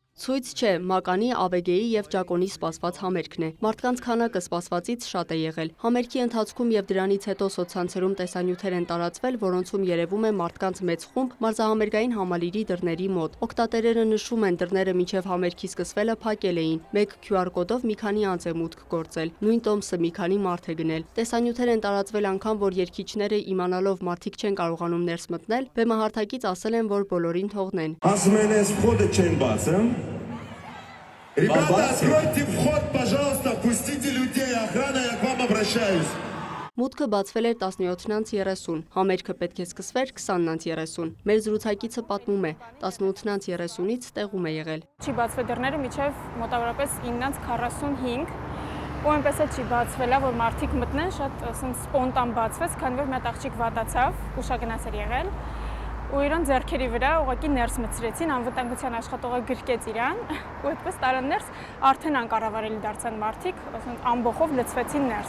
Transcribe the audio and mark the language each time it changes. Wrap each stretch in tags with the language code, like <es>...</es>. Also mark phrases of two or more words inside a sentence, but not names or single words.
<hy>Ցույց չէ, Մականի, Աբեգեի եւ Ջակոնի սպասված համերգն է։ Մարդկանց քանակը սպասվածից շատ է եղել։ Համերգի ընթացքում եւ դրանից հետո սոցցանցերում տեսանյութեր են տարածվել, որոնցում երևում է մարդկանց մեծ խումբ մարզահամերգային համալիրի դռների մոտ։ Օգտատերերը նշում են, դռները մինչեւ համերգի սկսվելը փակել էին։ Մեկ QR կոդով մի քանի անձ է մուտք գործել։ Նույն տոմսը մի քանի մարդ է գնել։ Տեսանյութեր են տարածվել անգամ, որ երգիչները իմանալով մարդիկ չեն կարողանում ներս մտնել, բեմահարթակից ասել են, որ բոլորին թողնեն։ Ասում են, այս վходը չեն բացում։</hy> <ru>Ребята, откройте вход, пожалуйста, пустите людей, охрана, я к вам обращаюсь.</ru> <hy>Մուտքը բացվել էր 17:30, համերգը պետք է սկսվեր 20:30։ Մեր զրուցակիցը պատմում է, 18:30-ից տեղում է եղել։ Չի բացվել դռները մինչև մոտավորապես 9:45, ու այնպես էլ չի բացվելա, որ մարդիկ մտնեն, շատ սպոնտան բացվեց, քանի որ մի հատ աղջիկ վատացավ, ուշագնաց էր եղել, ու իրան ձեռքերի վրա ուղղակի ներս մտցրեցին, անվտանգության աշխատողը գրկեց իրան, ու այդպես տարան ներս, արդեն անկառավարելի դարձան մարդիկ, ամբողջով լցվեցին ներս։</hy>